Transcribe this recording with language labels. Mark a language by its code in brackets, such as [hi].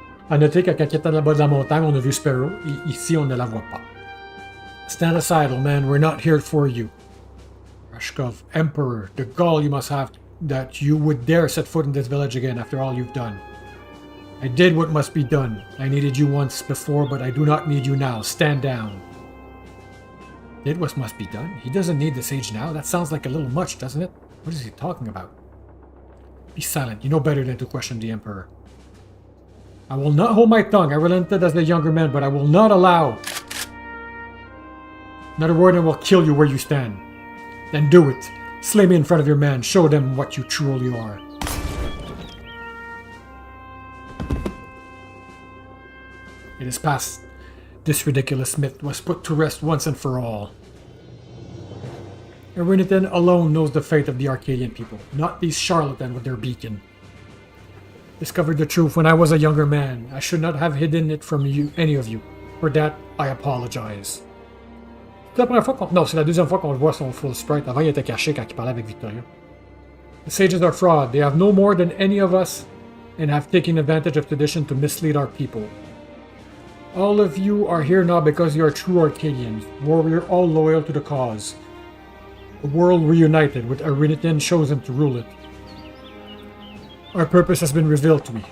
[fr] À noter qu'à quand il était en bas de la montagne, on a vu Sparrow, et ici, on ne la voit pas. [en] Stand aside, old man. We're not here for you. Rashkov, Emperor, the gall you must have that you would dare set foot in this village again after all you've done. I did what must be done. I needed you once before, but I do not need you now. Stand down. Did what must be done? He doesn't need the sage now. That sounds like a little much, doesn't it? What is he talking about? Be silent. You know better than to question the Emperor. I will not hold my tongue. I relented as the younger man, but I will not allow. Another word and we'll kill you where you stand. Then do it. Slay me in front of your men. Show them what you truly are. It is past. This ridiculous myth was put to rest once and for all. Erinitan alone knows the fate of the Arcadian people, not these charlatans with their beacon. Discovered the truth when I was a younger man. I should not have hidden it from you, any of you. For that, I apologize. [fr] C'est la première fois qu'on... Non, c'est la deuxième fois qu'on le voit son full sprite. Avant, il était caché quand il parlait avec Victoria. [en] The sages are fraud. They have no more than any of us and have taken advantage of tradition to mislead our people. All of you are here now because you are true Arcadians. Warrior, all loyal to the cause. A world reunited with Erinitan chosen to rule it. Our purpose has been revealed to me.